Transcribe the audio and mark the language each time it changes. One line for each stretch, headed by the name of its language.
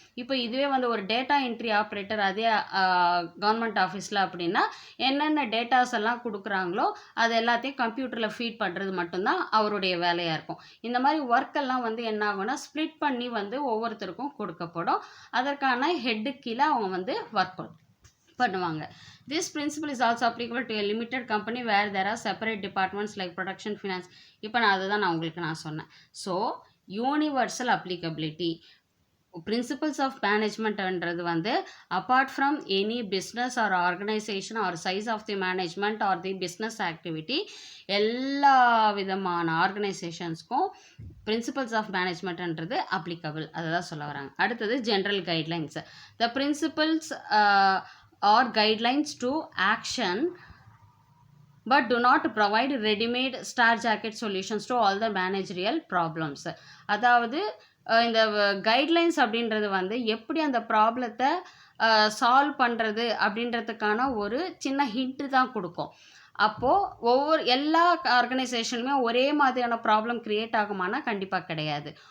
Tamil: இப்போ இதுவே வந்து ஒரு டேட்டா என்ட்ரி ஆப்ரேட்டர் அதே கவர்மெண்ட் ஆஃபீஸில் அப்படின்னா, என்னென்ன டேட்டாஸ் எல்லாம் கொடுக்குறாங்களோ அது எல்லாத்தையும் கம்ப்யூட்டரில் ஃபீட் பண்ணுறது மட்டும்தான் அவருடைய வேலையாக இருக்கும். இந்த மாதிரி ஒர்க்கெல்லாம் வந்து என்ன ஆகும்னா ஸ்ப்ளிட் பண்ணி வந்து ஒவ்வொருத்தருக்கும் கொடுக்கப்படும். அதற்கான ஹெட்டு கீழே அவங்க வந்து ஒர்க் பண்ணுவாங்க.
English: This principle is also applicable to a limited company where there are separate departments like production, finance.
Tamil: இப்போ நான் உங்களுக்கு சொன்னேன். So universal applicability principles of மேனேஜ்மெண்ட்ன்றது வந்து
English: apart from any business or organisation or size of the management or the business activity,
Tamil: எல்லா விதமான ஆர்கனைசேஷன்ஸ்க்கும் principles of மேனேஜ்மெண்ட்ன்றது applicable. அதை தான் சொல்ல வராங்க. அடுத்தது general guidelines.
English: The principles are guidelines to action but do not provide ready-made star jacket solutions to all the managerial problems.
Tamil: அதாவது இந்த guidelines அப்படின்றது வந்து எப்படி அந்த ப்ராப்ளத்தை சால்வ் பண்ணுறது அப்படின்றதுக்கான ஒரு சின்ன ஹிண்ட்டு தான் கொடுக்கும். அப்போது எல்லா ஆர்கனைசேஷனுமே ஒரே மாதிரியான ப்ராப்ளம் க்ரியேட் ஆகுமானா கண்டிப்பாக கிடையாது.